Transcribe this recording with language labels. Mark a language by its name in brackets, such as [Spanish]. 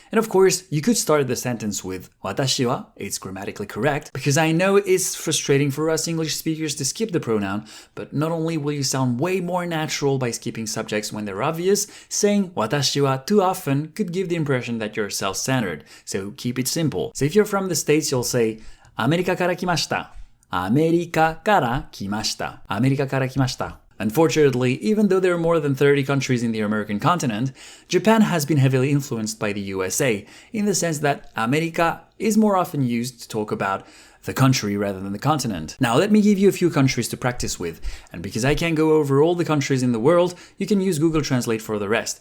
[English] And of course, you could start the sentence with 私は. It's grammatically correct, because I know it's frustrating for us English speakers to skip the pronoun, but not only will you sound way more natural by skipping subjects when they're obvious, saying 私は too often could give the impression that you're self-centered. So keep it simple. So if you're from the States, you'll say [Japanese] アメリカから来ました。アメリカから来ました。アメリカから来ました。 [English] Unfortunately, even though there are more than 30 countries in the American continent, Japan has been heavily influenced by the USA, in the sense that America is more often used to talk about the country rather than the continent. Now, let me give you a few countries to practice with, and because I can't go over all the countries in the world, you can use Google Translate for the rest.